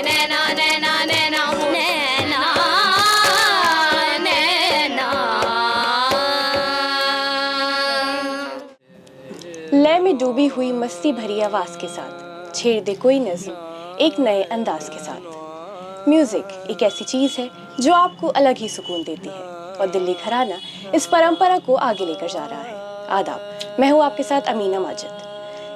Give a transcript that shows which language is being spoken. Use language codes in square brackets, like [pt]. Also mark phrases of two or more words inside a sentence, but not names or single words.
[hi] नैना नैना नैना नैना नैना। लय में डूबी हुई मस्ती भरी आवाज के साथ छेड़ दे कोई नज़्म एक नए अंदाज के साथ। म्यूजिक एक ऐसी चीज है जो आपको अलग ही सुकून देती है और दिल्ली घराना इस परंपरा को आगे लेकर जा रहा है। आदाब, मैं हूँ आपके साथ अमीना माजिद।